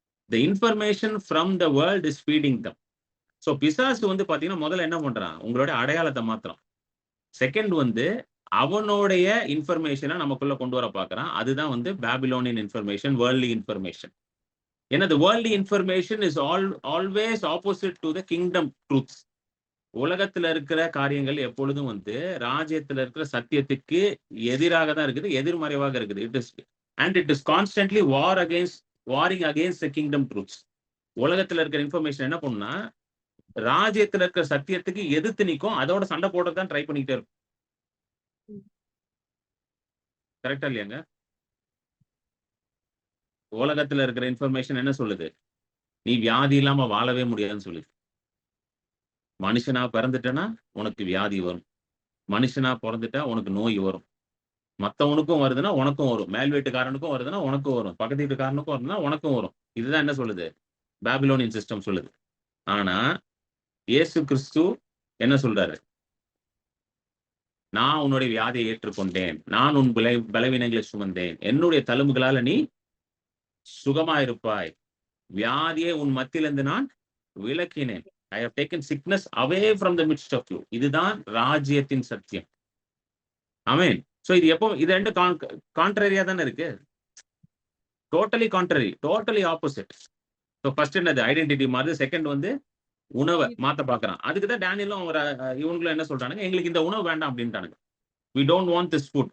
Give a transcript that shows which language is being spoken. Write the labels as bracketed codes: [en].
[en] The information from the world is feeding them. [ta] So பிசாசு வந்து பாத்தீங்கன்னா முதல்ல என்ன பண்றான், உங்களோட அடையாளத்தை மாத்துறான். செகண்ட் வந்து அவனுடைய இன்ஃபர்மேஷனை நமக்குள்ள கொண்டு வர பார்க்கறான். அதுதான் வந்து பாபிலோனியன் இன்ஃபர்மேஷன், வேர்ல்ட்லி இன்ஃபர்மேஷன். [en] ஏன்னா the worldly information is always opposite to the kingdom truths. [ta] உலகத்துல இருக்கிற காரியங்கள் எப்பொழுதும் வந்து ராஜ்யத்துல இருக்கிற சத்தியத்துக்கு எதிராக தான் இருக்குது, எதிர்மறைவாக இருக்குது. [en] It is constantly warring against the kingdom truths. [ta] உலகத்துல இருக்கிற இன்ஃபர்மேஷன் என்ன பண்ணுனா, ராஜ்யத்துல இருக்கிற சத்தியத்துக்கு எதிர்த்து நிற்கும், அதோட சண்டை போடுறதுதான் ட்ரை பண்ணிக்கிட்டே இருக்கும். கரெக்டா இல்லையாங்க? உலகத்துல இருக்கிற இன்ஃபர்மேஷன் என்ன சொல்லுது? நீ வியாதி இல்லாம வாழவே முடியாதுன்னு சொல்லுது. மனுஷனா பிறந்துட்டனா உனக்கு வியாதி வரும், மனுஷனா பிறந்துட்டா உனக்கு நோய் வரும். மத்தவனுக்கும் வருதுன்னா உனக்கும் வரும், மேல் வீட்டுக்காரனுக்கும் வருதுன்னா உனக்கும் வரும், பக்கத்து வீட்டுக்காரனுக்கும் வருதுன்னா உனக்கும் வரும். இதுதான் என்ன சொல்லுது? பாபிலோனியன் சிஸ்டம் சொல்லுது. ஆனா இயேசு கிறிஸ்து என்ன சொல்றாரு? நான் உன்னுடைய வியாதியை ஏற்றுக்கொண்டேன், நான் உன் பலவீனங்களை சுமந்தேன், என்னுடைய தழும்புகளால நீ சுகமாயிருப்பாய், வியாதியை உன் மத்தியிலிருந்து நான் விலக்கினேன். [en] I have taken sickness away from the midst of you. [ta] இதுதான் ராஜ்யத்தின் சத்தியம். ஆமென். சோ இது எப்போ இது ரெண்டு கான்ட்ரரியா தானே இருக்கு. [en] Totally contrary, totally opposite. [ta] So first என்னது? ஐடென்டிட்டி மாறுது. செகண்ட் வந்து உணவை மாத்த பாக்குறான். அதுக்கு தான் டேனியலும் அவங்க இவங்களும் என்ன சொல்றானுங்க, எங்களுக்கு இந்த உணவு வேண்டாம் அப்படின்ட்டானுங்க. [en] we don't want this food.